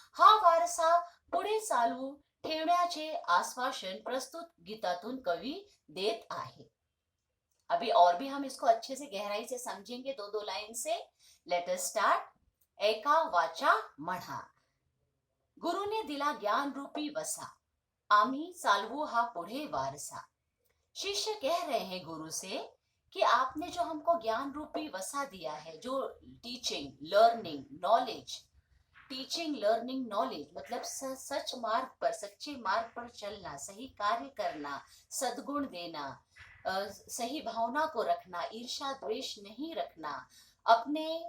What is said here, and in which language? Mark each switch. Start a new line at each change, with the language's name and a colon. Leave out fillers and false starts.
Marathi: हा वारसा पुढे चालू ठेवण्याचे आश्वासन प्रस्तुत गीतातून कवि देत आहे.
Hindi: अभी और भी हम इसको अच्छे से गहराई से समझेंगे दो लाइन से.
English: Let us start.
Marathi: एका वाचा म्हणा, गुरुने दिला ज्ञान रूपी वसा, आम्ही चालवू हा पुढे वारसा.
Hindi: शिष्य कह रहे हैं गुरु से कि आपने जो हमको ज्ञान रूपी वसा दिया है, जो टीचिंग लर्निंग नॉलेज मतलब सच्चे मार्ग पर चलना, सही कार्य करना, सद्गुण देना, सही भावना को रखना, ईर्ष्या द्वेष नहीं रखना, अपने